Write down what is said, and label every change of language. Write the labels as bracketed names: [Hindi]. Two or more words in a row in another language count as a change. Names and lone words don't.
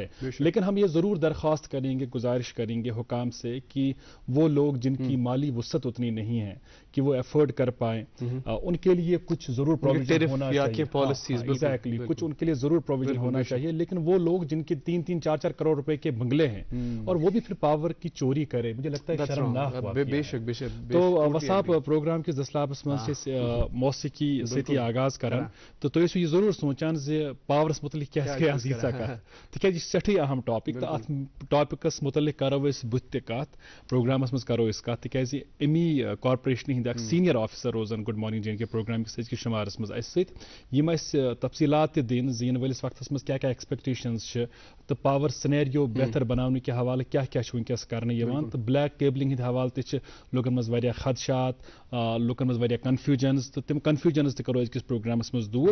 [Urdu] لیکن ہم یہ ضرور درخواست کریں گے, گزارش کریں گے حکام سے کہ وہ لوگ جن کی مالی وسعت اتنی نہیں ہے کہ وہ افورڈ کر پائیں ان کے لیے کچھ ضرور پروویژن ہونا چاہیے. ایگزیکٹلی کچھ ان کے لیے ضرور پروویژن ہونا چاہیے. لیکن وہ لوگ جن کے 3-3, 4-4 کروڑ روپے کے بنگلے ہیں اور وہ بھی پھر پاور کی چوری کرے, مجھے لگتا ہے شرمناک واقعہ ہے. [Kashmiri] تو وساپ پروگرام کس دسلابس مز موسیقی ستی آغاز کران تو تُہۍ ٲسِو یہِ ضروٗر سونچان زِ پاورس متعلق کیٛازِ گٔے آز ییٖژاہ کتھ تِکیٛازِ یہِ چھِ سٮ۪ٹھٕے اہم ٹاپک تہٕ اتھ ٹاپکس متعلق کرو أسۍ بُتھِ تہِ کتھ پروگرامس منٛز کرو أسۍ کتھ تِکیٛازِ امی کارپوریشنہِ ہٕنٛدۍ اکھ [English] senior officer [Kashmiri] روزان گُڈ مارننگ جے اینڈ کے پروگرام کِس أزکِس شُمارس منٛز اسہِ سۭتۍ یِم اسہِ تفصیٖلات تہِ دِن زِ یِنہٕ وٲلِس وقتس منٛز کیٛاہ کیٛاہ ایکسپیکٹیشنز چھِ تہٕ [English] power scenario [Kashmiri] بہتر بناونہٕ کہِ حوالہٕ کیٛاہ کیٛاہ چھُ وٕنکیٚس کرنہٕ یِوان تہٕ [English] black cabling [Kashmiri] ہٕنٛدۍ حوالہٕ تہِ چھِ لُکن منٛز واریاہ خدشات, لُکن منٛز واریاہ کنفیوجنز تہٕ تِم کنفیوجنز تہِ کرو أزکِس پروگرامس منٛز دوٗر.